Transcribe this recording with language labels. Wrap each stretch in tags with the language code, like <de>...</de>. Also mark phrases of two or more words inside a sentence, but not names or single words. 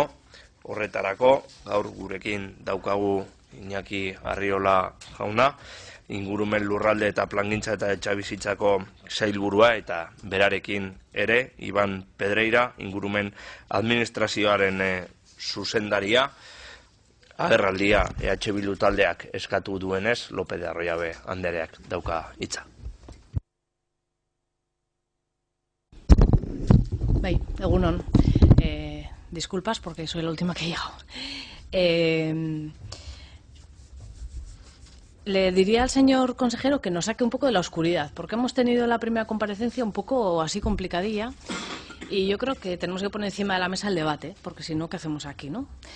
<eu>Horretarako, gaur gurekin daukagu Iñaki Arriola jauna, ingurumen lurralde eta plangintza eta etxabizitzako sailburua, eta berarekin ere, Iban Pedreira, ingurumen administrazioaren zuzendaria. Agerraldia EH Bildu taldeak eskatu duenez, López de Arroyabe andereak dauka hitza. Bai, egunon.</eu> <es>Disculpas porque soy la última que he llegado. Le diría al señor consejero que nos saque un poco de la oscuridad, porque hemos tenido la primera comparecencia un poco así complicadilla y yo creo que tenemos que poner encima de la mesa el debate, porque si no, ¿qué hacemos aquí, no?</es>